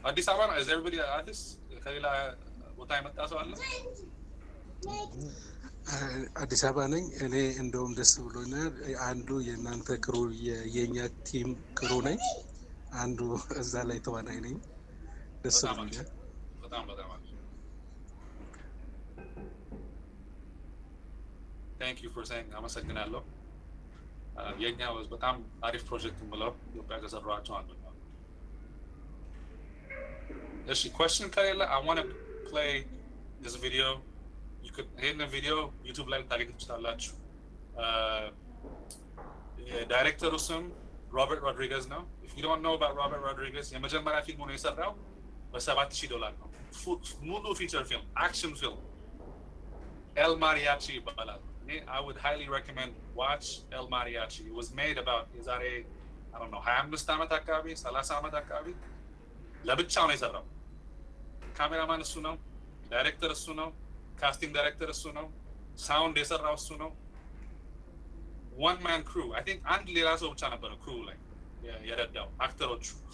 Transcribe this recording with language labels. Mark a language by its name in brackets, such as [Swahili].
[Amharic] አዲስ አበባ ነው። [English] is everybody [Amharic] አዲስ ከሌላ ቦታ የመጣ ሰው አለ? አዲስ አበባ ነኝ እኔ። እንደውም ደስ ብሎኛል። አንዱ የእናንተ ክሩ የኛ ቲም ክሩ ነኝ። አንዱ እዛ ላይ ተዋናይ ነኝ። ደስ ብሎኛል። በጣም [English] Thank you for saying. [Amharic] አመሰግናለሁ። የኛ በጣም አሪፍ ፕሮጀክት ብለው ኢትዮጵያ ከሰራቸው አንዱ ነው። እሺ question ከሌለ [English] I want to play this video. You could in the video [Amharic] YouTube ላይ ታገኙ ትችላላችሁ። የዳይሬክተሩ ስም ሮበርት ሮድሪገዝ ነው። [English] If you don't know about [Amharic] Robert Rodriguez, የመጀመሪያ ፊልሙ ነው የሰራው $7,000 ነው። ሙሉ ፊቸር ፊልም አክሽን ፊልም El Mariachi ይባላል። [English] I would highly recommend watch El Mariachi. It was made about I don't know [Amharic] 25 ዓመት አካባቢ 30 ዓመት አካባቢ ለብቻው ነው የሰራው። ካሜራማን እሱ ነው፣ ዳይሬክተር እሱ ነው፣ ካስቲንግ ዳይሬክተር እሱ ነው፣ ሳውንድ የሰራው እሱ ነው። [English] one man crew. I think [Amharic] አንድ ሌላ ሰው ብቻ ነበረ ክሩ ላይ የረዳው አክተሮቹ።